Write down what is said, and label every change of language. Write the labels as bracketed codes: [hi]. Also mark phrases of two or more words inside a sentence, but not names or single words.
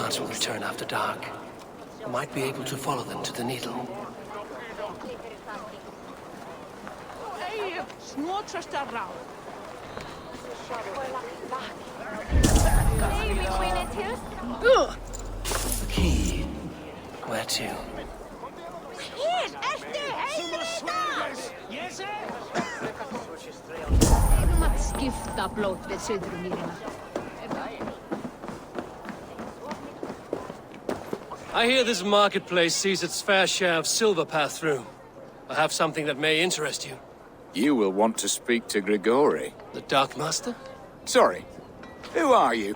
[en] Those guards will return after dark. I might be able to follow them to the needle. The key. Where to? [is] Skifta blót við Suðurmýrina. [en] I hear this marketplace sees its fair share of silver pass through. I have something that may interest you. You will want to speak to Grigori. The Dark Master? Sorry. Who are you?